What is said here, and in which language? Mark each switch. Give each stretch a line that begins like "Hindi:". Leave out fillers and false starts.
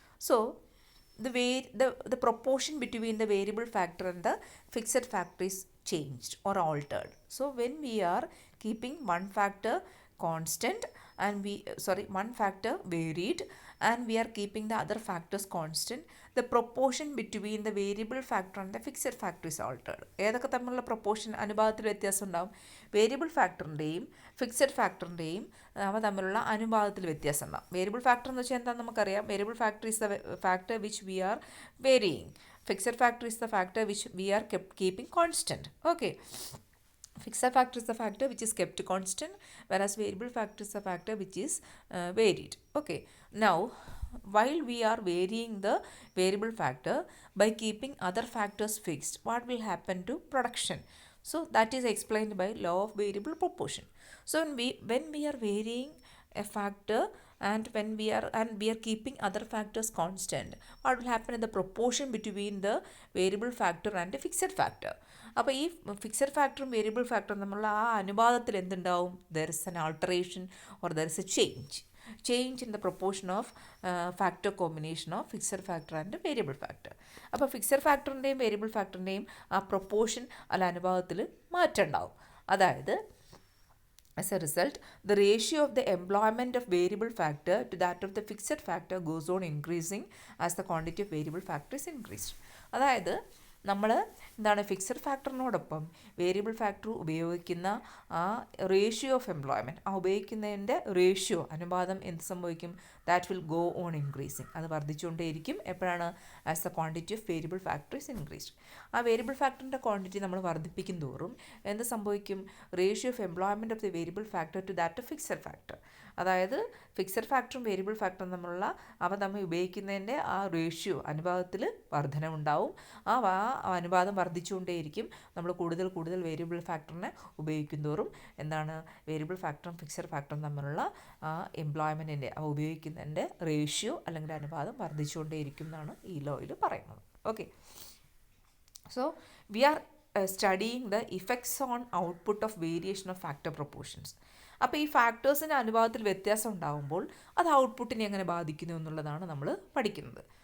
English: So the proportion between the variable factor and the fixed factor is changed or altered. So when we are keeping one factor constant and one factor varied and we are keeping the other factors constant, the proportion between the variable factor and the fixed factor is altered.
Malayalam: ഏതൊക്കെ തമ്മിലുള്ള proportion അനുപാതത്തിൽ വ്യത്യാസം ഉണ്ടാവും? Variable ഫാക്ടറിൻ്റെയും fixed ഫാക്ടറിൻ്റെയും അവ തമ്മിലുള്ള അനുപാതത്തിൽ വ്യത്യാസം ഉണ്ടാവും.
English: Variable factor എന്ന് വെച്ചാൽ എന്താണെന്ന് നമുക്കറിയാം. Variable factor is the factor which we are varying. Fixed factor is the factor which we are keeping constant. Okay. Fixed factor is the factor which is kept constant, whereas variable factor is the factor which is varied. Okay. Now, while we are varying the variable factor by keeping other factors fixed, what will happen to production? So that is explained by law of variable proportion. So when we are varying a factor and when we are keeping other factors constant, what will happen in the proportion between the variable factor and the fixed factor?
Malayalam: അപ്പോൾ ഈ fixed ഫാക്ടറും variable ഫാക്ടറും തമ്മിലുള്ള ആ അനുപാതത്തിൽ എന്തുണ്ടാവും?
English: There is an alteration or there is a change in the proportion of factor combination of fixed factor and variable factor.
Malayalam: അപ്പോൾ fixed ഫാക്ടറിൻ്റെയും variable ഫാക്ടറിൻ്റെയും ആ പ്രൊപ്പോർഷൻ അല്ല അനുപാതത്തിൽ മാറ്റം ഉണ്ടാവും.
English: അതായത് as a result, the ratio of the employment of variable factor to that of the fixed factor goes on increasing as the quantity of variable factor is increased.
Malayalam: അതായത് നമ്മൾ fixed ഫാക്ടറിനോടൊപ്പം variable factor ഉപയോഗിക്കുന്ന ആ ratio of employment, ആ ഉപയോഗിക്കുന്നതിൻ്റെ ratio അനുപാതം എന്ത് സംഭവിക്കും?
English: That will go on increasing.
Malayalam: അത് വർദ്ധിച്ചുകൊണ്ടേയിരിക്കും. എപ്പോഴാണ്?
English: As the quantity of variable factor is increased.
Malayalam: ആ വേരിയബിൾ ഫാക്ടറിൻ്റെ ക്വാണ്ടിറ്റി നമ്മൾ വർദ്ധിപ്പിക്കും തോറും എന്ത് സംഭവിക്കും?
English: Ratio of employment of the variable factor to that of fixed factor.
Malayalam: അതായത് ഫിക്സഡ് ഫാക്ടറും വേരിയബിൾ ഫാക്ടറും തമ്മിലുള്ള അവ തമ്മിൽ ഉപയോഗിക്കുന്നതിൻ്റെ ആ റേഷ്യോ അനുപാതത്തിൽ വർധനവുണ്ടാവും. ആ അനുപാതം വർദ്ധിച്ചുകൊണ്ടേയിരിക്കും. നമ്മൾ കൂടുതൽ വേരിയബിൾ ഫാക്ടറിനെ ഉപയോഗിക്കും തോറും വേരിയബിൾ ഫാക്ടറും ഫിക്സഡ് ഫാക്ടറും തമ്മിലുള്ള ആ എംപ്ലോയ്മെൻറ്റിൻ്റെ ഉപയോഗിക്കുന്നതിൻ്റെ റേഷ്യോ അല്ലെങ്കിൽ അനുപാതം വർദ്ധിച്ചുകൊണ്ടേയിരിക്കും എന്നാണ് ഈ ലോയിൽ പറയുന്നത്.
English: Okay, so we are studying the effects on output of variation of factor proportions.
Malayalam: അപ്പോൾ ഈ ഫാക്ടേഴ്സിൻ്റെ അനുപാതത്തിൽ വ്യത്യാസം ഉണ്ടാകുമ്പോൾ അത് ഔട്ട്പുട്ടിനെ എങ്ങനെ ബാധിക്കുന്നു എന്നുള്ളതാണ് നമ്മൾ പഠിക്കുന്നത്.